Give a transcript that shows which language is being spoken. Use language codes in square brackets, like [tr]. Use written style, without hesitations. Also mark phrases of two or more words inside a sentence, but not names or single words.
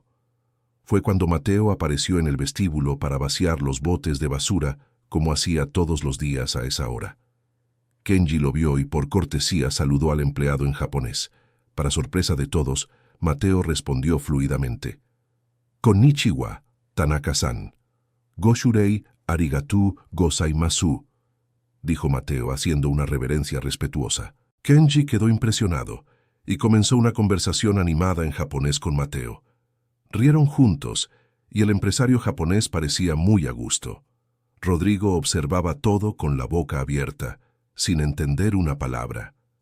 [es] Fue cuando Mateo apareció en el vestíbulo para vaciar los botes de basura, como hacía todos los días a esa hora. Kenji lo vio y por cortesía saludó al empleado en japonés. Para sorpresa de todos, Mateo respondió fluidamente: [ja] «こんにちは、田中さん. ごしゅれい ありがとうございます», [es] dijo Mateo haciendo una reverencia respetuosa. Kenji quedó impresionado y comenzó una conversación animada en japonés con Mateo. Rieron juntos y el empresario japonés parecía muy a gusto. Rodrigo observaba todo con la boca abierta, sin entender una palabra.